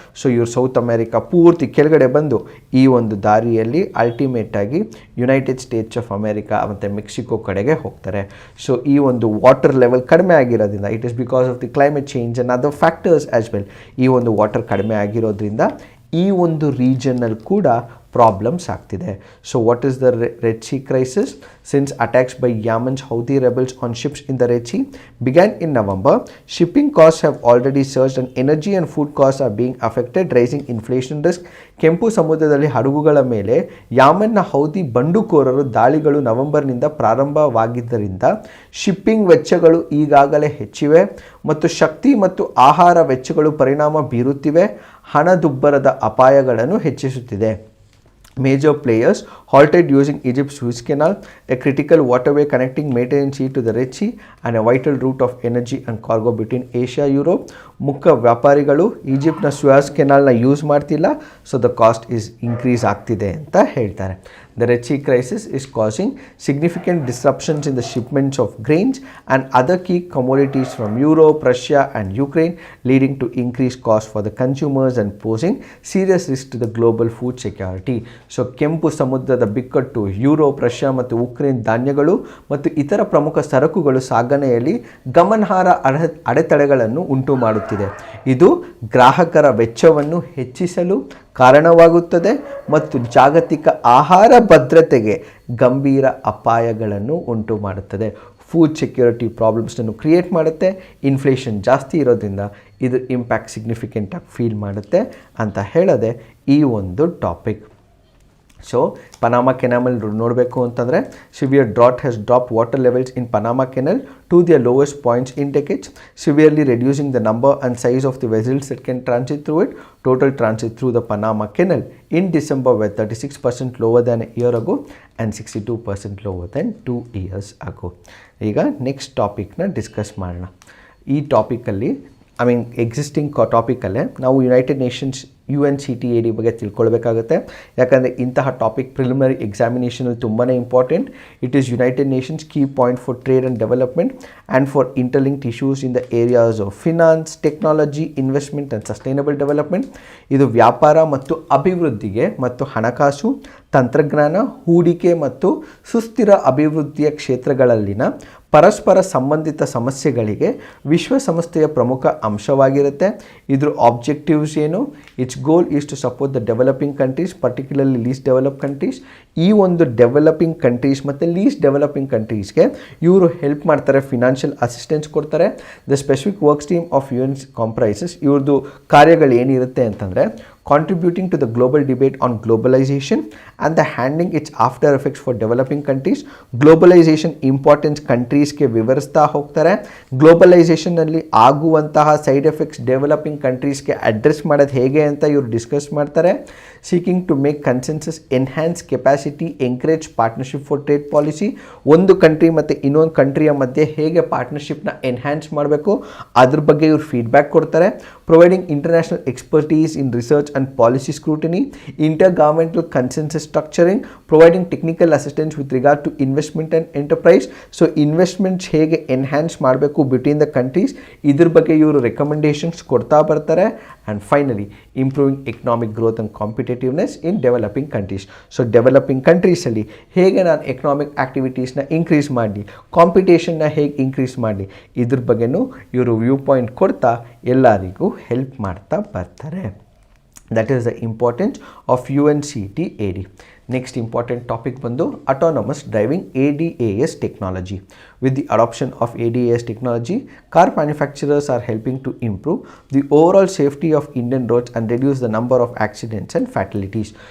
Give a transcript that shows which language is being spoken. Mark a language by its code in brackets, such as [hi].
[kn] So ಇವರು south America ಪೂರ್ತಿ ಕೆಳಗಡೆ ಬಂದು ಈ ಒಂದು ದಾರಿಯಲ್ಲಿ ಅಲ್ಟಿಮೇಟ್ ಆಗಿ ಯುನೈಟೆಡ್ ಸ್ಟೇಟ್ಸ್ ಆಫ್ ಅಮೆರಿಕಾ ಮತ್ತು ಮೆಕ್ಸಿಕೋ ಕಡೆಗೆ ಹೋಗ್ತಾರೆ. ಸೊ ಈ ಒಂದು ವಾಟರ್ ಲೆವೆಲ್ ಕಡಿಮೆ ಆಗಿರೋದ್ರಿಂದ, [en] it is because of the climate change and other factors as well, [kn] ಈ ಒಂದು ವಾಟರ್ ಕಡಿಮೆ ಆಗಿರೋದ್ರಿಂದ ಈ ಒಂದು ರೀಜನಲ್ಲಿ ಕೂಡ ಪ್ರಾಬ್ಲಮ್ಸ್ ಆಗ್ತಿದೆ. [en] So what is the red sea crisis? Since attacks by Yemen's Houthi rebels on ships in the Red Sea began in November, shipping costs have already surged and energy and food costs are being affected, raising inflation risk. [kn] ಕೆಂಪು ಸಮುದ್ರದಲ್ಲಿ ಹಡಗುಗಳ ಮೇಲೆ ಯಾಮನ್ನ ಹೌದಿ ಬಂಡುಕೋರರು ದಾಳಿಗಳು ನವೆಂಬರ್ನಿಂದ ಪ್ರಾರಂಭವಾಗಿದ್ದರಿಂದ shipping ವೆಚ್ಚಗಳು ಈಗಾಗಲೇ ಹೆಚ್ಚಿವೆ ಮತ್ತು ಶಕ್ತಿ ಮತ್ತು ಆಹಾರ ವೆಚ್ಚಗಳು ಪರಿಣಾಮ ಬೀರುತ್ತಿವೆ. ಹಣದುಬ್ಬರದ ಅಪಾಯಗಳನ್ನು ಹೆಚ್ಚಿಸುತ್ತಿದೆ. [en] Major players halted using Egypt's Suez Canal, a critical waterway connecting Mediterranean Sea to the Red Sea and a vital route of energy and cargo between Asia Europe. [kn] ಮುಖ್ಯ ವ್ಯಾಪಾರಿಗಳು ಈಜಿಪ್ಟ್ನ ಸ್ವಾಸ್ ಕೆನಾಲ್ನ ಯೂಸ್ ಮಾಡ್ತಿಲ್ಲ. [en] so the cost is increase [kn] ಆಗ್ತಿದೆ ಅಂತ ಹೇಳ್ತಾರೆ. [en] The Red Sea crisis is causing significant disruptions in the shipments of grains and other key commodities from Europe, Russia and Ukraine, leading to increased costs for the consumers and posing serious risk to the global food security. [kn] So ಕೆಂಪು ಸಮುದ್ರದ ಬಿಕ್ಕಟ್ಟು Europe, Russia ಮತ್ತು Ukraine ಧಾನ್ಯಗಳು ಮತ್ತು ಇತರ ಪ್ರಮುಖ ಸರಕುಗಳು ಸಾಗಣೆಯಲ್ಲಿ ಗಮನಾರ್ಹ ಅಡೆತಡೆಗಳನ್ನು ಉಂಟು ಮಾಡುತ್ತಿದೆ. ಇದು ಗ್ರಾಹಕರ ವೆಚ್ಚವನ್ನು ಹೆಚ್ಚಿಸಲು ಕಾರಣವಾಗುತ್ತದೆ ಮತ್ತು ಜಾಗತಿಕ ಆಹಾರ ಭದ್ರತೆಗೆ ಗಂಭೀರ ಅಪಾಯಗಳನ್ನು ಉಂಟು ಮಾಡುತ್ತದೆ. ಫುಡ್ ಸೆಕ್ಯೂರಿಟಿ ಪ್ರಾಬ್ಲಮ್ಸನ್ನು ಕ್ರಿಯೇಟ್ ಮಾಡುತ್ತೆ. ಇನ್ಫ್ಲೇಷನ್ ಜಾಸ್ತಿ ಇರೋದ್ರಿಂದ ಇದು ಇಂಪ್ಯಾಕ್ಟ್ ಸಿಗ್ನಿಫಿಕೆಂಟಾಗಿ ಫೀಲ್ ಮಾಡುತ್ತೆ ಅಂತ ಹೇಳೋದೆ ಈ ಒಂದು ಟಾಪಿಕ್. ಸೊ ಪನಾಮ ಕೆನಾಲ್ ನೋಡಬೇಕು ಅಂತಂದರೆ [en] Severe drought has drop water levels in Panama canal to their lowest points in decades, severely reducing the number and size of the vessels that can transit through it. Total transit through the Panama Canal in December were 36% lower than a year ago and 62% lower than 2 years ago. [kn] ಈಗ next ಟಾಪಿಕ್ನ discuss ಮಾಡೋಣ. ಈ ಟಾಪಿಕಲ್ಲಿ existing ಟಾಪಿಕಲ್ಲೇ ನಾವು United Nations UNCTAD ಬಗ್ಗೆ ತಿಳ್ಕೊಳ್ಬೇಕಾಗುತ್ತೆ. ಯಾಕಂದರೆ ಇಂತಹ topic preliminary ಎಕ್ಸಾಮಿನೇಷನಲ್ಲಿ ತುಂಬಾ important. [en] It is United Nations key point for trade and development and for interlinked issues in the areas of finance, technology, investment and sustainable development. [kn] ಇದು ವ್ಯಾಪಾರ ಮತ್ತು ಅಭಿವೃದ್ಧಿಗೆ ಮತ್ತು ಹಣಕಾಸು, ತಂತ್ರಜ್ಞಾನ, ಹೂಡಿಕೆ ಮತ್ತು ಸುಸ್ಥಿರ ಅಭಿವೃದ್ಧಿಯ ಕ್ಷೇತ್ರಗಳಲ್ಲಿನ ಪರಸ್ಪರ ಸಂಬಂಧಿತ ಸಮಸ್ಯೆಗಳಿಗೆ ವಿಶ್ವಸಂಸ್ಥೆಯ ಪ್ರಮುಖ ಅಂಶವಾಗಿರುತ್ತೆ. ಇದ್ರ ಆಬ್ಜೆಕ್ಟಿವ್ಸ್ ಏನು? [en] Its goal is to support the developing countries, particularly least develop countries. [kn] ಈ ಒಂದು ಡೆವಲಪಿಂಗ್ ಕಂಟ್ರೀಸ್ ಮತ್ತು ಲೀಸ್ಟ್ ಡೆವಲಪಿಂಗ್ ಕಂಟ್ರೀಸ್ಗೆ ಇವರು ಹೆಲ್ಪ್ ಮಾಡ್ತಾರೆ, ಫಿನಾನ್ಷಿಯಲ್ ಅಸಿಸ್ಟೆನ್ಸ್ ಕೊಡ್ತಾರೆ. [en] the specific work stream of UN comprises, [kn] ಇವ್ರದ್ದು ಕಾರ್ಯಗಳು ಏನಿರುತ್ತೆ ಅಂತಂದರೆ [en] contributing to the global debate on globalization and the handling its after effects for developing countries. [kn] Globalization importance countries-ಗೆ ವಿವರಿಸ್ತಾ ಹೋಗ್ತಾರೆ. ಗ್ಲೋಬಲೈಸೇಷನಲ್ಲಿ ಆಗುವಂತಹ ಸೈಡ್ ಎಫೆಕ್ಟ್ಸ್ ಡೆವಲಪಿಂಗ್ ಕಂಟ್ರೀಸ್ಗೆ ಅಡ್ರೆಸ್ ಮಾಡೋದು ಹೇಗೆ ಅಂತ ಇವರು ಡಿಸ್ಕಸ್ ಮಾಡ್ತಾರೆ. [en] Seeking to make consensus, enhance capacity, encourage partnership for trade policy. [kn] ಒಂದು country ಮತ್ತು ಇನ್ನೊಂದು ಕಂಟ್ರಿಯ ಮಧ್ಯೆ ಹೇಗೆ ಪಾರ್ಟ್ನರ್ಶಿಪ್ನ ಎನ್ಹ್ಯಾನ್ಸ್ ಮಾಡಬೇಕು ಅದ್ರ ಬಗ್ಗೆ ಇವರು ಫೀಡ್ಬ್ಯಾಕ್ ಕೊಡ್ತಾರೆ. [en] Providing international expertise in research and policy scrutiny, intergovernmental consensus structuring, providing technical assistance with regard to investment and enterprise. [kn] So investments ಹೇಗೆ ಎನ್ಹ್ಯಾನ್ಸ್ ಮಾಡಬೇಕು [en] between the countries, [kn] ಇದ್ರ ಬಗ್ಗೆ ಇವರು ರೆಕಮೆಂಡೇಷನ್ಸ್ ಕೊಡ್ತಾ ಬರ್ತಾರೆ. [en] And finally improving economic growth and competitiveness in developing countries. [kn] So developing ಕಂಟ್ರೀಸಲ್ಲಿ ಹೇಗೆ ನಾನು economic ಆ್ಯಕ್ಟಿವಿಟೀಸ್ನ increase ಮಾಡಲಿ, ಕಾಂಪಿಟೇಷನ್ನ ಹೇಗೆ ಇನ್ಕ್ರೀಸ್ ಮಾಡಲಿ, ಇದ್ರ ಬಗ್ಗೆನೂ ಇವರು ವ್ಯೂ ಪಾಯಿಂಟ್ ಕೊಡ್ತಾ ಎಲ್ಲರಿಗೂ ಹೆಲ್ಪ್ ಮಾಡ್ತಾ ಬರ್ತಾರೆ. [en] That is the importance of UNCT AD. Next important topic ಬಂದು autonomous driving ADAS technology. With the adoption of ADAS technology, car manufacturers are helping to improve the overall safety of Indian roads and reduce the number of accidents and fatalities.